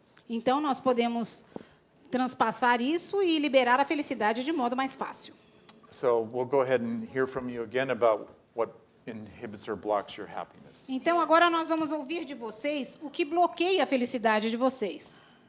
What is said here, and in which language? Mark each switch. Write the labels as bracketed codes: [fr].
[pt] Então, nós podemos transpassar isso e liberar a felicidade de modo mais fácil. [en] So we'll go ahead and hear from you again about what inhibits or blocks your happiness. [pt] Então, agora nós vamos ouvir de vocês o que bloqueia a felicidade de vocês.